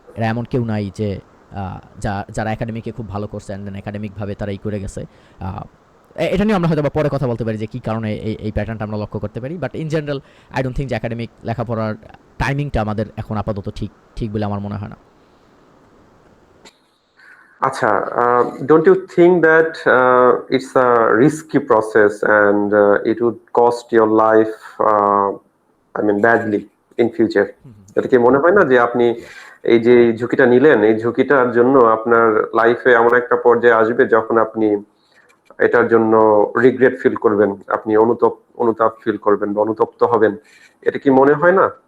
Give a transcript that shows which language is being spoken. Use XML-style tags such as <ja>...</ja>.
<bn>এরা এমন কেউ নাই যে যারা একাডেমিকে খুব ভালো করছে অ্যান্ড দেন একাডেমিকভাবে তারা করে গেছে। এটা নিয়ে আমরা হয়তো বা পরে কথা বলতে পারি যে কী কারণে এই প্যাটার্নটা আমরা লক্ষ্য করতে পারি,</bn> <en>but in general I don't think</en> <bn>যে একাডেমিক লেখাপড়ার টাইমিংটা আমাদের এখন আপাতত ঠিক বলে আমার মনে হয় না।</bn> <en>আচ্ছা, don't you think that it's a risky process and it would cost your life, I mean badly in future?</en> <bn>এটা কি মনে হয় না যে আপনি এই যে ঝুঁকিটা নিলেন, এই ঝুঁকিটার জন্য আপনার লাইফে এমন একটা পর্যায়ে আসবে যখন আপনি এটার জন্য রিগ্রেট ফিল করবেন, আপনি অনুতাপ ফিল করবেন বা অনুতপ্ত হবেন? এটা কি মনে হয় না?</bn>